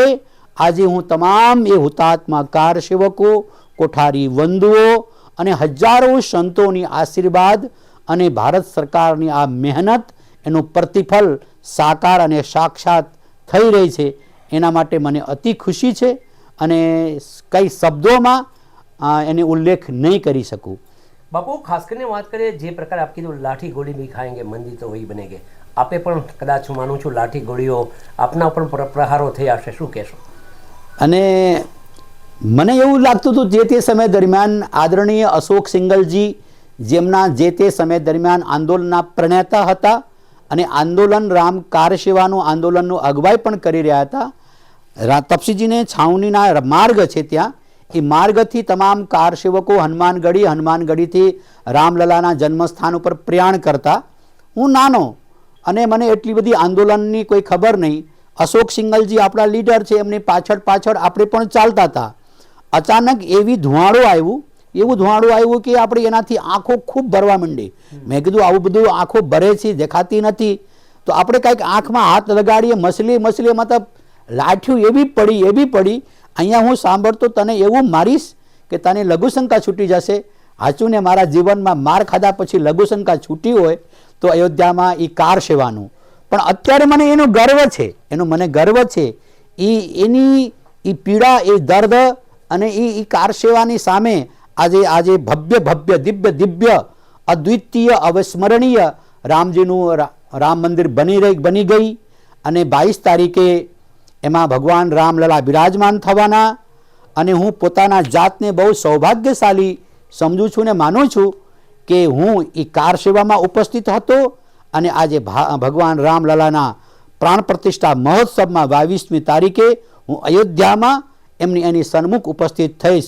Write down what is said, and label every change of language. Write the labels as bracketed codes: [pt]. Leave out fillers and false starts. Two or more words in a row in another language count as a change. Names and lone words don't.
[gu] આજ હું તમામ યે હુતાત્મા કાર સેવકો, કોઠારી બંધુઓ અને હજારો સંતોની આશીર્વાદ અને ભારત સરકારની આ મહેનત એનુ પ્રતિફળ સાકાર અને સાક્ષાત થઈ રહી છે એના માટે મને અતિ ખુશી છે અને કઈ શબ્દો એને ઉલ્લેખ નહીં કરી સકું। બાપુ ખાસ કરને બાત કરેં જે પ્રકાર આપ કીધું [hi] लाठी गोली भी खाएंगे मंदिर तो वही बनेंगे, [gu] આપે પણ કદાચ માનુ છું લાઠી ગોળીઓ આપના પણ પ્રહારો થયા હશે, શું કહેશો? અને મને એવું લાગતું હતું જે તે સમય દરમિયાન આદરણીય અશોક સિંગલજી જેમના જે તે સમય દરમિયાન આંદોલનના પ્રણેતા હતા અને આંદોલન રામ કાર સેવાનું આંદોલનનું અગવાઈ પણ કરી રહ્યા હતા। તપસીજીને છાવનીના માર્ગ છે ત્યાં એ માર્ગથી તમામ કાર સેવકો હનુમાનગઢી રામલલાના જન્મસ્થાન પર પ્રયાણ કરતા। હું નાનો અને મને એટલી બધી આંદોલનની કોઈ ખબર નહીં। અશોક સિંગલજી આપડા લીડર છે, એમની પાછળ પાછળ આપણે પણ ચાલતા થા। અચાનક એવી ધુમાડો આવ્યું, એવું ધુમાડો આવ્યું કિ આપણી એનાથી આંખો ખૂબ ભરવા મંડી। મેં કીધું આવું બધું આંખો ભરે છે, દેખાતી નથી તો આપણે કાંઈક આંખમાં હાથ લગાડીએ, મસળી મતલબ લાઠીઓ એવી પડી અહીંયા હું સાંભળતો તને એવું મારીશ કિ તને લઘુશંકા છૂટી જશે। હાચું ને મારા જીવનમાં માર ખાધા પછી લઘુશંકા છૂટી હોય તો અયોધ્યામાં ઈ કાર સેવાનું પણ અત્યારે મને એનો ગર્વ છે, એનો મને ગર્વ છે। એની ઈ પીડા, એ દર્દ અને ઈ કાર સેવાની સામે આજે આજે ભવ્ય ભવ્ય દિવ્ય દિવ્ય અદ્વિતીય અવિસ્મરણીય રામજીનું રામ મંદિર બની ગઈ અને 22 તારીખે એમાં ભગવાન રામલલા વિરાજમાન થવાના અને હું પોતાના જાતને બહુ સૌભાગ્યશાળી સમજું છું ને માનુ છું કિ હું ઈ કાર સેવામાં ઉપસ્થિત હતો અને આજે ભગવાન રામલલાના પ્રાણ પ્રતિષ્ઠા મહોત્સવમાં 22મી તારીખે હું અયોધ્યામાં એમની એની સન્મુખ ઉપસ્થિત થઈશ।